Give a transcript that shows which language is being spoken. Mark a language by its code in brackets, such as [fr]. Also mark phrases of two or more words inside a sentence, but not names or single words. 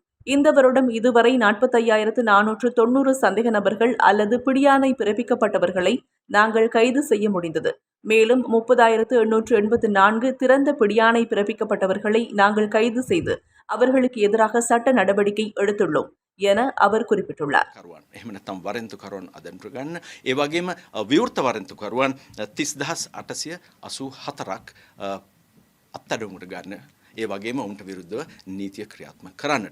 [ta] இந்த வருடம் இதுவரை 45,490 சந்தேக நபர்கள் அல்லது பிடியாணை பிறப்பிக்கப்பட்டவர்களை நாங்கள் கைது செய்ய முடிந்தது. மேலும் 30,884 திறந்த பிடியாணை பிறப்பிக்கப்பட்டவர்களை நாங்கள் கைது செய்து அவர்களுக்கு எதிராக சட்ட நடவடிக்கை எடுத்துள்ளோம் என அவர் குறிப்பிட்டுள்ளார். [si] එහෙම නැත්නම් වරෙන්තුකරුවන් අදන්ටු ගන්න. ඒ වගේම විවෘත වරෙන්තුකරුවන් 30,884ක් අත්අඩංගුවට ගන්න. ඒ වගේම උන්ට විරුද්ධව නීතිය ක්‍රියාත්මක කරන්නට.